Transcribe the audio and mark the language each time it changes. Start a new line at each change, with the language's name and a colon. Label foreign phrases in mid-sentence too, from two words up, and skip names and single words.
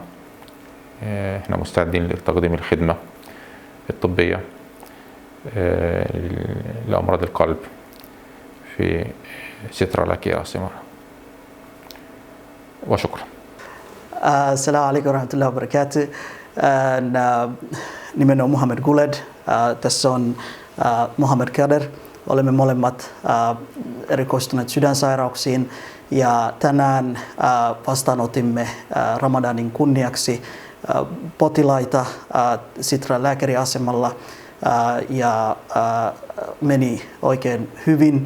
Arabic: احنا مستعدين لتقديم الخدمة الطبية لأمراض القلب في سترة لاكري عاصمة. وشكرا. السلام عليكم ورحمة الله وبركاته.
Finnish: Nimeni on Mohamed Guled. Tässä on Mohamed Kader. Olemme molemmat erikoistuneet sydänsairauksiin ja tänään vastaanotimme Ramadanin kunniaksi potilaita Sitra lääkäriasemalla ja meni oikein hyvin.